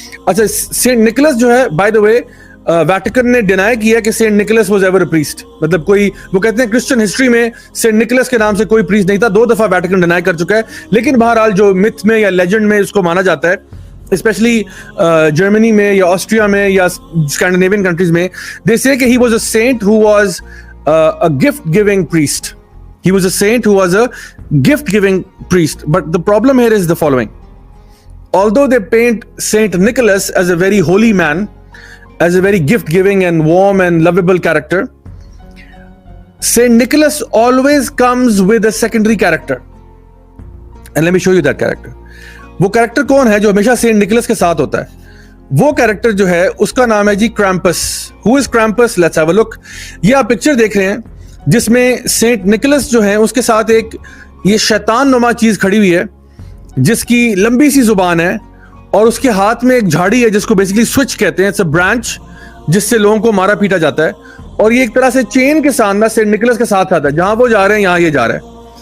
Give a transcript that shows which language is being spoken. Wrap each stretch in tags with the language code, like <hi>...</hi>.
<ur>اچھا, Saint Nicolas جو ہے</ur> <en>by the way</en> <ur>ویٹیکن نے ڈینائی کیا کہ</ur> <en>Saint Nicholas was ever a priest,</en> <ur>مطلب کوئی وہ کہتے ہیں کرسچن ہسٹری میں سینٹ نکولس کے نام سے کوئی پریسٹ نہیں تھا. 2 دفعہ ویٹیکن ڈینائی کر چکا ہے, لیکن بہرحال جو متھ میں یا لیجنڈ میں اس کو مانا جاتا ہے, اسپیشلی جرمنی میں یا آسٹریا میں یا اسکینڈینیوین کنٹریز میں,</ur> <en>They say کہ he was a saint who was a gift giving priest. He was a saint who was a gift giving priest. But the problem here is the following. Although they paint Saint Nicholas as a very holy man, as a very gift giving and warm and lovable character, Saint Nicholas always comes with a secondary character. And let me show you that character.</en> <ur>وہ character کون ہے جو ہمیشہ Saint Nicolas کے ساتھ ہوتا ہے؟ وہ کریکٹر جو ہے اس کا نام ہے جی کرامپس.</ur> <en>Who is Krampus? Let's have a look.</en> <ur>یہ آپ پکچر دیکھ رہے ہیں جس میں سینٹ نکولس جو ہے اس کے ساتھ ایک یہ شیطان نما چیز کھڑی ہوئی ہے جس کی لمبی سی زبان ہے اور اس کے ہاتھ میں ایک جھاڑی ہے جس کو بیسیکلی سوئچ کہتے ہیں.</ur> <en>it's a branch</en> <ur>جس سے لوگوں کو مارا پیٹا جاتا ہے, اور یہ ایک طرح سے چین کے ساتھ نا سینٹ نکولس کے ساتھ آتا ہے, جہاں وہ جا رہے ہیں یہاں یہ جا رہا ہے.</ur>